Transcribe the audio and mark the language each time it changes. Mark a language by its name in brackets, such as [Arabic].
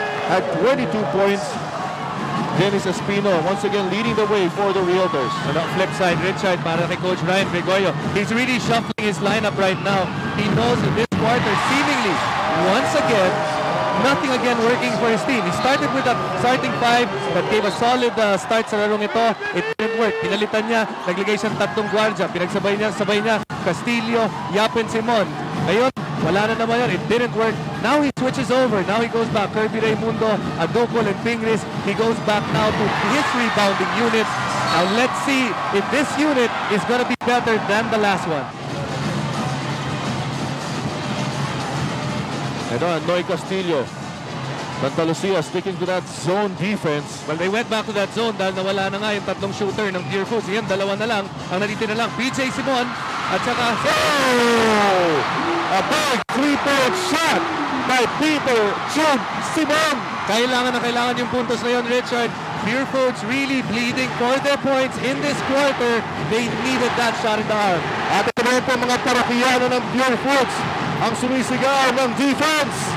[English] Had 22 points. Dennis Espino once again leading the way for the Realtors. On the flip side, Richard, [Filipino] para kay [English] Coach Ryan Gregorio, he's really shuffling his lineup right now. He knows in this quarter, seemingly, once again, nothing again working for his team. He started with a starting 5 that gave a solid start [Filipino] sa larong ito. [English] It didn't work. [Filipino] Pinalitan niya, naglagay siyang 3 gwardiya. Pinagsabay niya, Castillo, Yapin, Simon. Ngayon, wala na naman yun. [English] It didn't work. Now he switches over. Now he goes back. Kirby Raimundo, Adokol, and Pingris. He goes back now to his rebounding unit. Now let's see if this unit is going to be better than the last one. [Filipino] Ito, Noy Castillo. [English] Sta.Lucia sticking to that zone defense. Well, they went back to that zone [Filipino] dahil nawala na nga yung 3 shooter ng Purefoods. Yan, 2 na lang. Ang natitira lang, PJ Simon at saka... Oh! [English] A big 3-point shot by Peter Jun Simon. [Filipino] Kailangan yung puntos na yun, Richard. [English] Purefoods really bleeding for their points in this quarter. They needed that shot in the arm. [Filipino] At ito rin po mga parakiyano ng Purefoods ang sumisigaw ng defense.